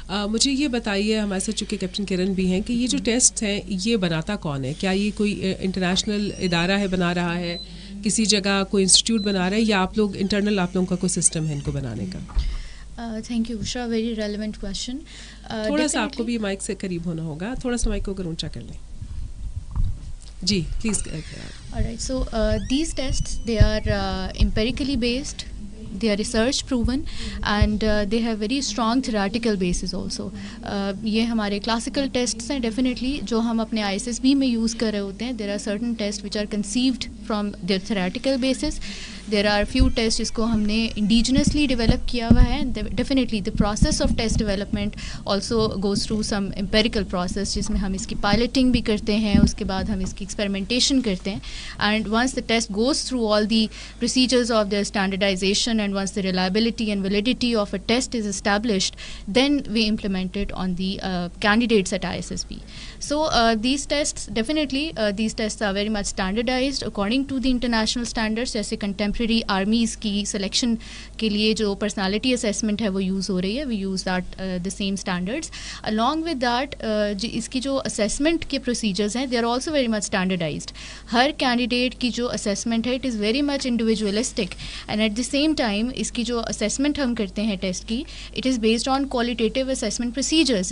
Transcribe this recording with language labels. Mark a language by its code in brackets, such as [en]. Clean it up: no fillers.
[ur] مجھے یہ بتائیے, ہمارے ساتھ چونکہ کیپٹن کرن بھی ہیں, کہ یہ جو ٹیسٹ ہیں یہ بناتا کون ہے؟ کیا یہ کوئی انٹرنیشنل ادارہ ہے بنا رہا ہے, کسی جگہ کوئی انسٹیٹیوٹ بنا رہا ہے, یا آپ لوگ انٹرنل آپ لوگوں کا کوئی سسٹم ہے ان کو بنانے کا؟ [en] Thank you عشرہ, very relevant question. [ur] تھوڑا سا آپ کو بھی مائک سے قریب ہونا ہوگا, تھوڑا سا مائک کو اگر اونچا کر لیں. جی please. [en] Alright, so these tests, they are empirically based, they are research proven, and they have very strong theoretical basis also. [ur] یہ ہمارے کلاسیکل ٹیسٹس ہیں ڈیفینیٹلی جو ہم اپنے ISSB میں یوز کر رہے ہوتے ہیں. [en] there are certain tests which are conceived from their theoretical basis. there are few tests [ur] جس کو ہم نے انڈیجنسلی ڈیولپ کیا ہوا ہے. [en] definitely the process of test development also goes through some empirical process [ur] جس میں ہم اس کی پائلٹنگ بھی کرتے ہیں, [en] اس کے بعد ہم اس کی ایکسپیریمنٹیشن کرتے ہیں, and once the test goes through all the procedures of their standardization, and once the reliability and validity of a test is established, then we implement it on the candidates at ISSB. So these tests, definitely these tests are very much standardized according to the international standards. [ur] جیسے contemporary armies کی selection کے لیے جو personality assessment ہے وہ use ہو رہی ہے, [en] We use that the same standards. along with that [ur] اس کی جو اسیسمنٹ کے پروسیجرز ہیں, [en] They are also very much standardized. [ur] Hare candidate key جو اسیسمنٹ ہے, [en] it is very much individualistic, and at the same time [ur] اس کی جو assessment ہم کرتے ہیں ٹیسٹ کی, [en] It is based on qualitative assessment procedures.